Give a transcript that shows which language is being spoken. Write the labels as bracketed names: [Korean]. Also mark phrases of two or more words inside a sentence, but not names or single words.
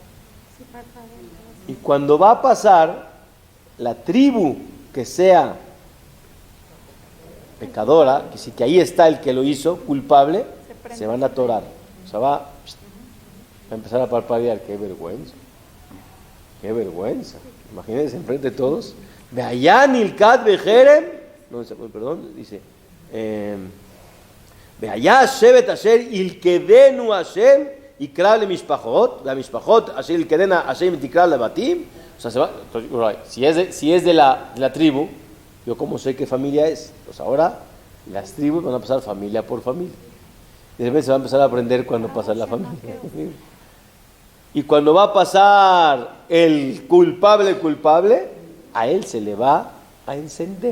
[Spanish] Y cuando va a pasar, la tribu que sea pecadora, que sí que ahí está el que lo hizo, culpable, se van a atorar. O sea, a empezar a parpadear. ¡Qué vergüenza! ¡Qué vergüenza! Imagínense enfrente de todos. [Hebrew] והיה הנלכד בחרם. [Spanish] No, perdón, dice. [Hebrew] והיה השבט אשר ילכדנו השם יקרא למשפחות, והמשפחות אשר ילכדנה השם תקרא לבתים. [Spanish] O sea, se va, si es de la tribu, yo como sé qué familia es. Pues ahora las tribus van a pasar familia por familia. Y de repente se va a empezar a aprender cuando pasa la familia. Y cuando va a pasar el culpable, a él se le va a encender.